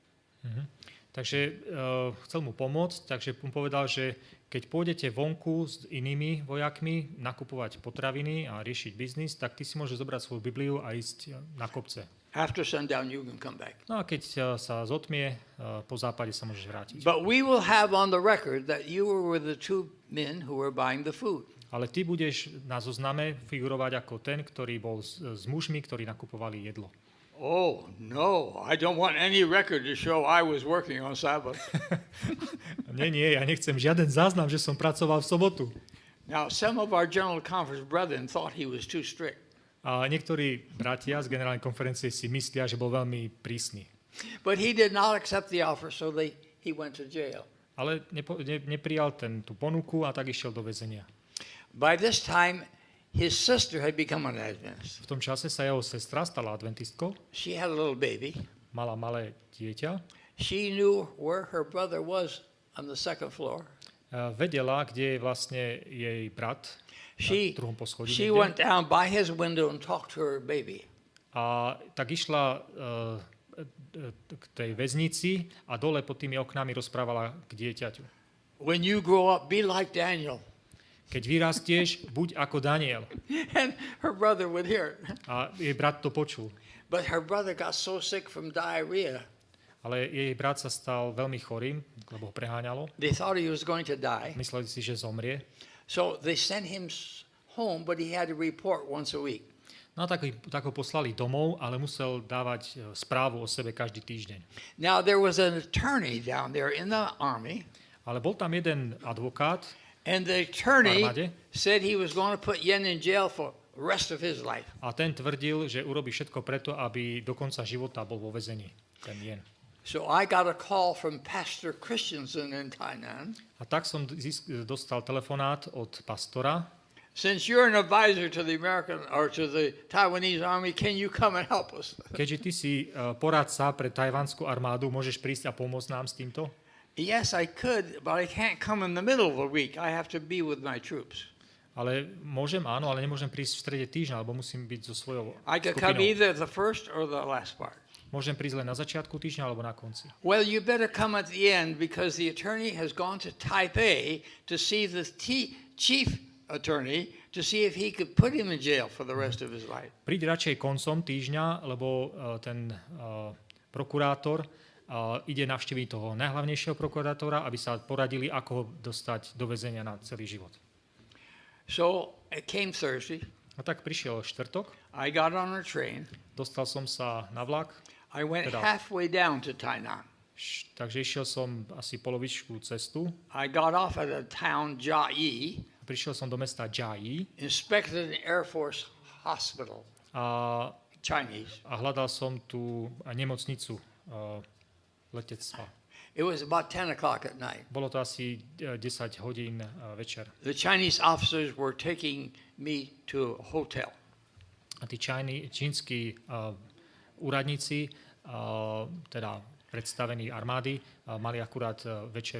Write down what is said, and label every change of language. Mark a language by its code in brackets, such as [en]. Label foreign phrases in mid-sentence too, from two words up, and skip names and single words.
[sk] Takže chcel mu pomôcť, takže mu povedal, že keď pôjdete vonku s inými vojakmi nakupovať potraviny a riešiť biznis, tak ty si môžeš zobrať svoju Bibliu a ísť na kopce. [en] After sundown you can come back. [sk] No a keď sa zotmie, po západe sa môžeš vrátiť. [en] But we will have on the record that you were with the 2 men who were buying the food. [sk] Ale ty budeš na zozname figurovať ako ten, ktorý bol s mužmi, ktorí nakupovali jedlo. [en] Oh, no, I don't want any record to show I was working on Sabbath. [sk] Nie, ja nechcem žiaden záznam, že som pracoval v sobotu. [en] Now, some of our General Conference brethren thought he was too strict. [sk] A niektorí bratia z generálnej konferencie si myslia, že bol veľmi prísny. [en] But he did not accept the offer, so he went to jail. [sk] ale neprijal tú ponuku a tak išiel do väzenia. [en] By this time, his sister had become an Adventist. [sk] V tom čase sa jeho sestra stala adventistkou, [en] She had a little baby. [sk] mala malé dieťa, [en] She knew where her brother was on the second floor. [sk] vedela, kde je vlastne jej brat na druhom poschodí. [en] She went down by his window and talked to her baby. [sk] A tak išla k tej väznici a dole pod tými oknami rozprávala k dieťaťu. [en] When you grow up, be like Daniel. [sk] Keď vyrastieš, buď ako Daniel. [en] And her brother would hear it. [sk] A jej brat to počul. [en] But her brother got so sick from diarrhea. [sk] Ale jej brat sa stal veľmi chorým, lebo ho preháňalo. [en] They thought he was going to die. [sk] Mysleli si, že zomrie. [en] So they sent him home, but he had to report once a week. [sk] No a tak ho poslali domov, ale musel dávať správu o sebe každý týždeň. [en] Now there was an attorney down there in the army. [sk] Ale bol tam jeden advokát, [en] And the attorney said he was going to put Yen in jail for the rest of his life. [sk] a ten tvrdil, že urobí všetko preto, aby do konca života bol vo väzení. Ten Yen. [en] So I got a call from Pastor Christensen in Tainan. [sk] A tak som dostal telefonát od pastora. [en] Since you're an advisor to the American or to the Taiwanese army, can you come and help us? [sk] Keďže ty si poradca pre tajvanskú armádu, môžeš prísť a pomôcť nám s týmto? [en] Yes, I could, but I can't come in the middle of the week. I have to be with my troops. [sk] Ale môžem, áno, ale nemôžem prísť v strede týždňa, lebo musím byť so svojou [en] I could come [sk] skupinou. [en] either the first or the last part. [sk] Môžem prísť len na začiatku týždňa alebo na konci. [en] Well, you better come at the end because the attorney has gone to Taipei to see the chief attorney to see if he could put him in jail for the rest of his life. [sk] Príď radšej koncom týždňa, lebo ten prokurátor ide navštíviť toho najhlavnejšieho prokurátora, aby sa poradili, ako ho dostať do väzenia na celý život. [en] So it came Thursday. [sk] A tak prišiel štvrtok. [en] I got on a train. [sk] Dostal som sa na vlak. [en] I went halfway down to Tainan. [sk] Takže išiel som asi polovičku cestu. [en] I got off at a town, Jiayi. [sk] Prišiel som do mesta Jiayi. [en] Inspected an Air Force hospital. Chinese. [sk] A hľadal som tú nemocnicu letectva. [en] It was about 10 o'clock at night. [sk] Bolo to asi 10 hodín večer. [en] The Chinese officers were taking me to a hotel. [sk] A tí čínsky úradníci, teda predstavení armády, mali akurát večeru.